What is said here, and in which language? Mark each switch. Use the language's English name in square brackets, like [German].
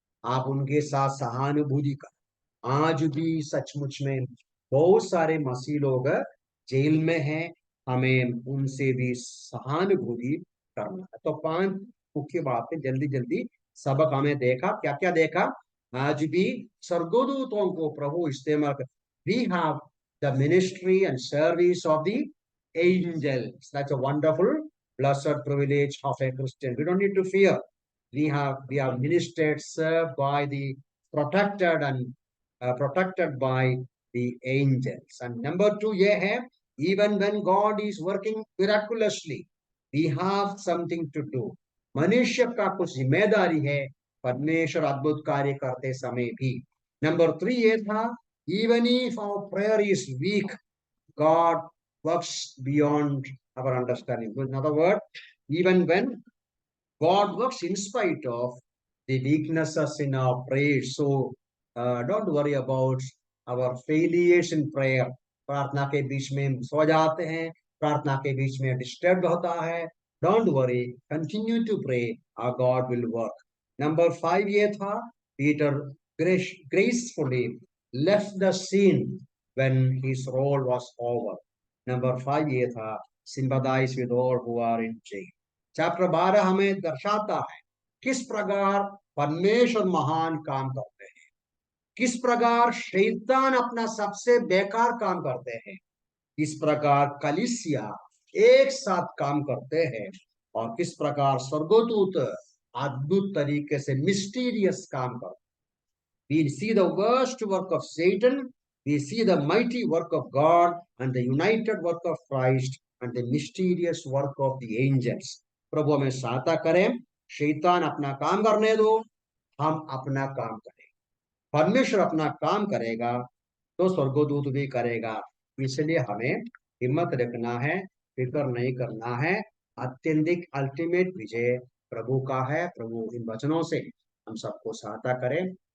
[Hindi] आप उनके साथ सहानुभूति करो। आज भी सचमुच में बहुत सारे मसीह लोग जेल में हैं, हमें उनसे भी सहानुभूति करना है। तो 5 मुख्य बातें जल्दी जल्दी सबक हमें देखा, क्या क्या देखा। आज भी स्वर्गदूतों को प्रभु इस्तेमाल कर, [English] We have the ministry and service of the angels. That's a wonderful, blessed privilege of a Christian. We don't need to fear. We are ministered, served by the protected and protected by the angels. And number 2 [Hindi] ये है, [English] even when God is working miraculously, we have something to do. [Hindi] मनुष्य का कुछ जिम्मेदारी है परमेश्वर अद्भुत कार्य करते समय भी। [English] number 3 [Hindi] ये था, [English] even if our prayer is weak, God works beyond our understanding. In other words, even when God works in spite of the weaknesses in our prayers. So don't worry about our failures in prayer. [Hindi] प्रार्थना के बीच में हम सो जाते हैं, प्रार्थना के बीच में disturb होता है। [English] Don't worry, continue to pray, our God will work. Number 5 [Hindi] ये था, [English] Peter gracefully left the scene when his role was over. Number 5 [Hindi] ये था, [English] sympathize with all who are in jail. [Hindi] Chapter 12 हमें दर्शाता है किस प्रकार परमेश्वर महान काम करते हैं, किस प्रकार शैतान अपना सबसे बेकार काम करते हैं, किस प्रकार कलीसिया एक साथ काम करते हैं, और किस प्रकार स्वर्गदूत अद्भुत तरीके से मिस्टीरियस काम करते हैं। [English] We see the worst work of Satan, we see the mighty work of God, and the united work of Christ, and the mysterious work of the angels. [Hindi] प्रभु हमें सहायता करें, शैतान अपना काम करने दो, हम अपना काम करें। परमेश्वर अपना काम करेगा तो स्वर्गदूत भी करेगा। इसलिए हमें हिम्मत रखना है, फिक्र नहीं करना है। अत्यंतिक अल्टीमेट विजय प्रभु का है। प्रभु इन वचनों से हम सबको सहायता करें।